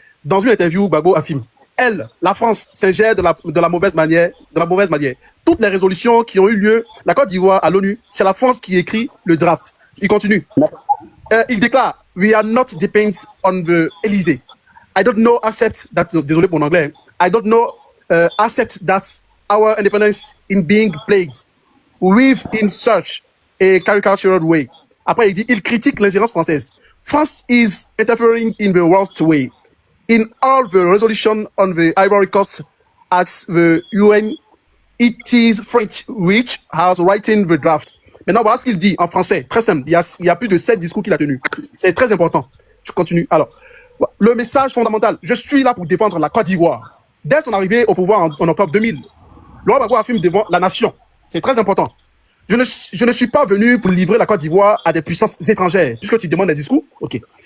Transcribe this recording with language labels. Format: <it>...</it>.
<fr>Dans une interview, Gbagbo affirme la France s'ingère de la mauvaise manière, Toutes les résolutions qui ont eu lieu, la Côte d'Ivoire à l'ONU, c'est la France qui écrit le draft. Il continue. Il déclare</fr> <en>We are not dependent on the Elysée. I don't know, accept that.</en> <fr>Désolé pour mon anglais.</fr> <en>I don't know, accept that our independence in being played with in such a caricatural way.</en> <fr>Après, il critique l'ingérence française.</fr> <en>France is interfering in the worst way. In all the resolution on the Ivory Coast at the UN, It is French which has written the draft.</en> <fr>Maintenant, voilà ce qu'il dit en français. Très simple. Il y a plus de 7 discours qu'il a tenus. C'est très important. Je continue. Alors, le message fondamental. Je suis là pour défendre la Côte d'Ivoire. Dès son arrivée au pouvoir en octobre 2000, Laurent Gbagbo affirme devant la nation. C'est très important. Je ne suis pas venu pour livrer la Côte d'Ivoire à des puissances étrangères, puisque tu demandes des discours. Ok.</fr>